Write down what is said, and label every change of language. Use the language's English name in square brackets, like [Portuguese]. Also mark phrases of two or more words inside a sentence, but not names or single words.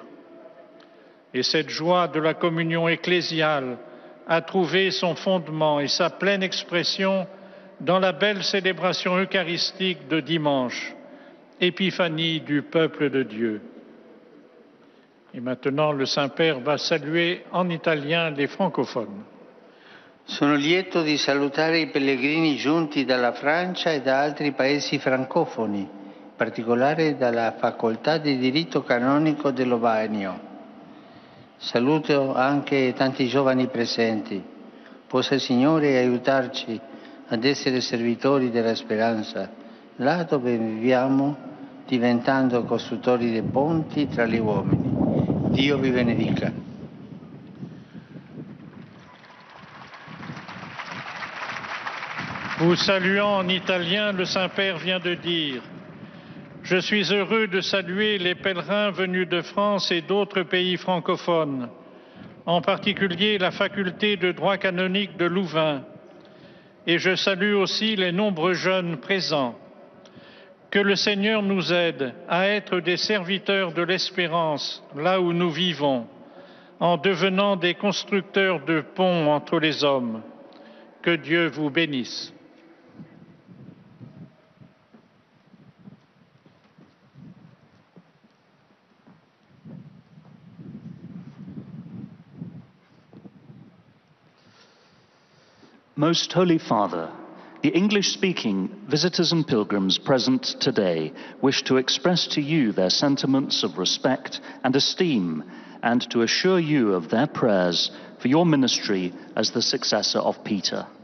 [French] Et cette joie de la communion ecclésiale a trouvé son fondement et sa pleine expression dans la belle célébration eucharistique de dimanche, Épiphanie du peuple de Dieu. Et maintenant, le Saint-Père va saluer en italien les francophones. [Italian] Sono lieto di salutare i pellegrini giunti dalla Francia e da altri paesi francofoni, in particolare dalla Facoltà di Diritto Canonico dell'Obanio. Saluto anche tanti giovani presenti. Possa il Signore aiutarci ad essere servitori della speranza, là dove viviamo, diventando costruttori di ponti tra gli uomini. Dio vi benedica. [French] Vous saluant en italien, le Saint-Père vient de dire « Je suis heureux de saluer les pèlerins venus de France et d'autres pays francophones, en particulier la faculté de droit canonique de Louvain, et je salue aussi les nombreux jeunes présents. Que le Seigneur nous aide à être des serviteurs de l'espérance là où nous vivons, en devenant des constructeurs de ponts entre les hommes. Que Dieu vous bénisse. [English] Most Holy Father, the English-speaking visitors and pilgrims present today wish to express to you their sentiments of respect and esteem and to assure you of their prayers for your ministry as the successor of Peter.